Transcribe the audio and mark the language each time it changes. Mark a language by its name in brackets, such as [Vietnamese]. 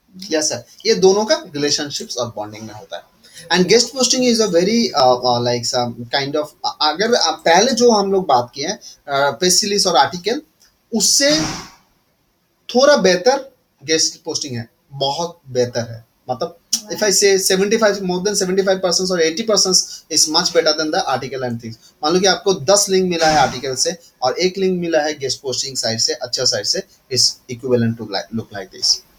[Hindi] Yes sir, ये दोनों का रिलेशनशिप्स और बॉन्डिंग में होता है। [English] and guest posting is a very like kind of, [Hindi] अगर पहले जो हम लोग बात किए हैं प्रेस रिलीज और आर्टिकल, उससे थोड़ा बेहतर गेस्ट पोस्टिंग है, बहुत बेहतर है। [English] मतलब if I say 75 more than 75% or 80% is much better than the article and things। [Hindi] मान लो कि आपको 10 लिंक मिला है आर्टिकल से और 1 लिंक मिला है गेस्ट पोस्टिंग साइट से, अच्छा साइट से, [English] is equivalent to look like this।